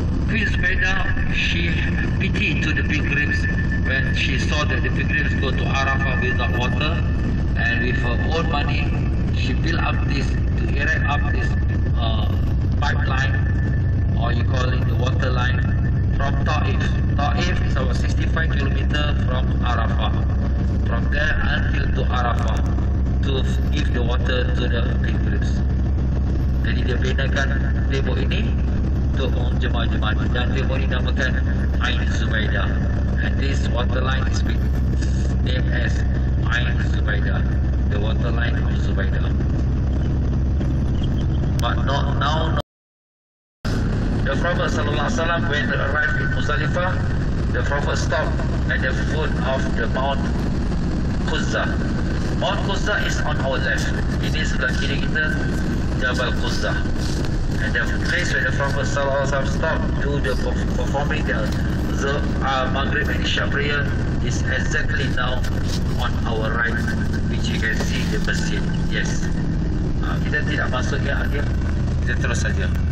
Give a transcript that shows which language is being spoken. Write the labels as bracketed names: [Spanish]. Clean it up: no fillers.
[English] Queen Zubaydah, she pity to the pilgrims when she saw that the pilgrims go to Arafah without water, and with her own money, she built up this, to erect up this pipeline, or you call it the water line, from Taif. Taif is about 65 kilometers from Arafah. From there until to Arafah, to give the water to the pilgrims. [Malay] Jadi dia bedakan tembok ini untuk jemaah-jemaah, dan tembok ini namakan Ain Zubaidah. [English] And this water line is named as Ain Zubaidah, the water line of Zubaidah. But not now. The Prophet ﷺ, when he arrived in Muzdalifah, the Prophet stopped at the foot of the Mount Quzzah. Mount Quzzah is on our left. [Malay] Ini sebelah kiri kita, [English] Jabal Quzzah. And the place where the Prophet ﷺ stopped to the performing the Maghrib and Isya prayer is exactly now on our right, which you can see the masjid. Yes. [Malay] Kita tidak masuk ke akhir, kita terus saja.